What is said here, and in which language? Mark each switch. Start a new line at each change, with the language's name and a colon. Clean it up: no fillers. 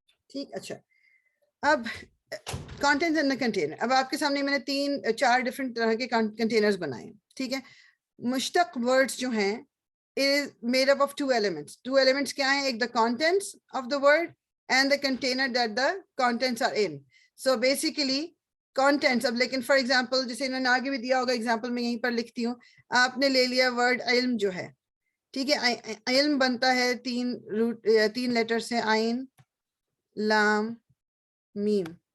Urdu: ٹھیک, اچھا اب کانٹینٹس اینڈ کنٹینر. اب آپ کے سامنے میں نے 4 ڈفرینٹ طرح کے کنٹینرز بنائے ہیں. ٹھیک ہے, مشتق ورڈز جو ہیں
English: is made up of 2 elements. 2 elements
Urdu: کیا ہیں؟ ایک
English: the contents of the word and the container that the contents are in. So basically contents,
Urdu: اب لیکن for example جیسے انہوں نے آگے بھی دیا ہوگا example میں یہیں پر لکھتی ہوں, آپ نے لے لیا word علم جو ہے. ٹھیک ہے, علم بنتا ہے 3 لیٹر سے, عین لام میم.